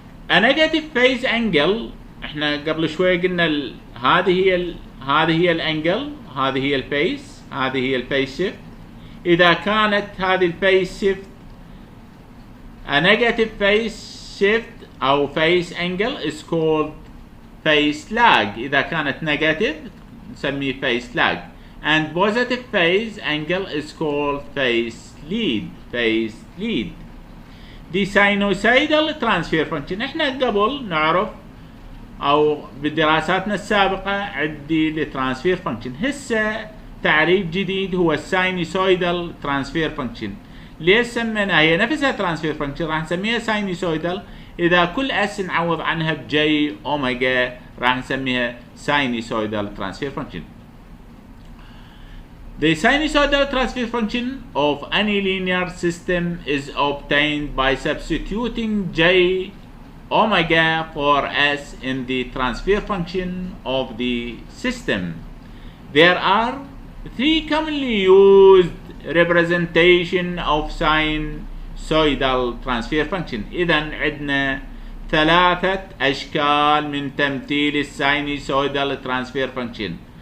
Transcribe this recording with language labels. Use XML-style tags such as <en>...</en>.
<en>A negative phase angle،</en> <ar>احنا قبل شوي قلنا هذه هي الانجل، هذه هي الفيس، هذه هي الفيس شيفت. اذا كانت هذه الفيس شيفت</ar> <en>a negative phase shift</en> <ar>او</ar> <en>phase angle is called phase lag.</en> <ar>اذا كانت negative نسميه phase lag.</ar> <en>and positive phase angle is called phase lead. دي sinusoidal transfer function.</en> <ar>احنا قبل نعرف او بدراساتنا السابقة عندي الترانسفير فانكشن. هسه تعريف جديد هو الساينوسويدال ترانسفير فانكشن. ليش سميناها؟ هي نفسها ترانسفير فانكشن، راح نسميها ساينوسويدال. اذا كل اس نعوض عنها بجي اوميجا راح نسميها ساينوسويدال ترانسفير فانكشن.</ar> <en>The sinusoidal transfer function of any linear system is obtained by substituting j omega for s in the transfer function of the system. There are three commonly used representation of sinusoidal transfer function.</en> <ar>إذن عندنا ثلاثة أشكال من تمثيل الساينوسويدال ترانسفير فانكشن.</ar>